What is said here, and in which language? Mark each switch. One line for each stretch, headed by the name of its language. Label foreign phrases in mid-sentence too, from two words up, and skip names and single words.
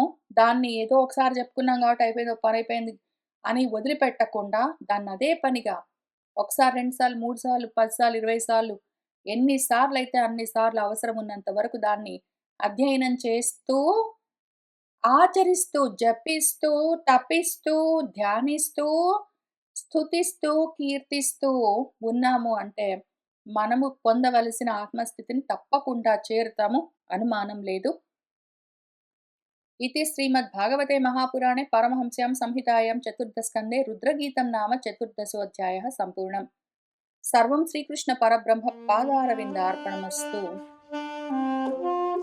Telugu: దాన్ని ఏదో ఒకసారి చెప్పుకున్నాం కాబట్టి అయిపోయింది, ఓ పనైపోయింది అని వదిలిపెట్టకుండా దాన్నదే పనిగా ఒకసారి, 2 సార్లు, 3 సార్లు, 10 సార్లు, 20 సార్లు ఎన్ని సార్లయితే అన్ని సార్లు అవసరం ఉన్నంత వరకు దాన్ని అధ్యయనం చేస్తూ, ఆచరిస్తూ, జపిస్తూ, తపిస్తూ, ధ్యానిస్తూ, స్తుతిస్తూ, కీర్తిస్తూ ఉన్నాము అంటే మనము పొందవలసిన ఆత్మస్థితిని తప్పకుండా చేరుతాము. అనుమానం లేదు.
Sanskrit: इति श्रीमद्भागवते महापुराणे परमहंस्यां संहितायां चतुर्थस्कन्धे रुद्रगीतं नाम चतुर्दशोऽध्यायः सम्पूर्णम्। सर्वं श्रीकृष्णपरब्रह्मपादारविन्दार्पणमस्तु।